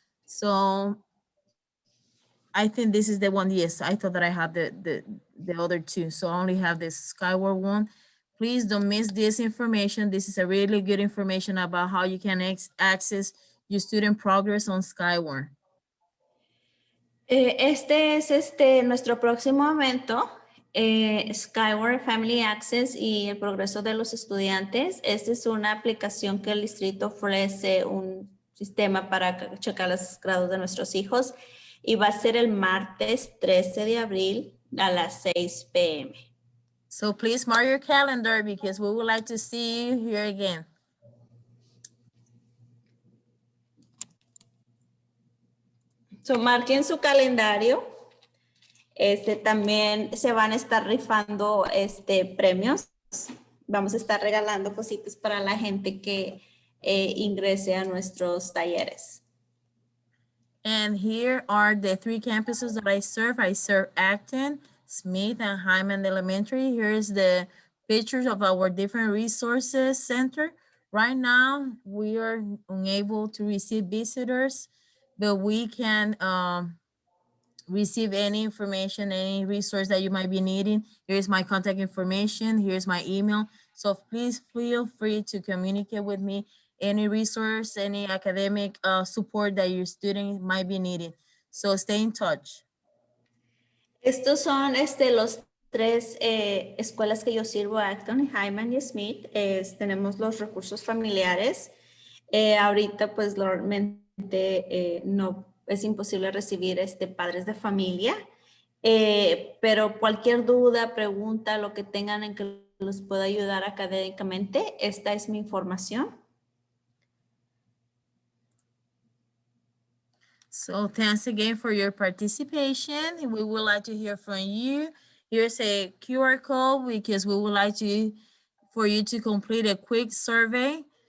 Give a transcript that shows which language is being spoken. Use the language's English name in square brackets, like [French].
[English] So I think this is the one. Yes, I thought that I had the other two. So I only have this Skyward one. Please don't miss this information. This is a really good information about how you can access your student progress on Skyward. [Spanish] Este es nuestro próximo evento, Skyward Family Access y el progreso de los estudiantes. Esta es una aplicación que el distrito ofrece, un sistema para checar los grados de nuestros hijos, y va a ser el martes 13 de abril a las 6 p.m. [English] So please mark your calendar because we would like to see you here again. [Spanish] So marquen su calendario. También se van a estar rifando premios. Vamos a estar regalando cositas para la gente que ingrese a nuestros talleres. [English] And here are the 3 campuses that I serve. I serve Acton, Smith, and Hyman Elementary. Here's the pictures of our different resources center. Right now, we are unable to receive visitors, but we can receive any information, any resource that you might be needing. Here's my contact information. Here's my email. So please feel free to communicate with me any resource, any academic support that your student might be needing. So stay in touch. [Spanish] Estos son los 3 escuelas que yo sirvo, Acton, Hyman y Smith. Tenemos los recursos familiares. Ahorita pues normalmente no es imposible recibir padres de familia, pero cualquier duda, pregunta, lo que tengan en que los pueda ayudar académicamente, esta es mi información. [English] So thanks again for your participation. We would like to hear from you. Here's a QR code because we would like for you to complete a quick survey.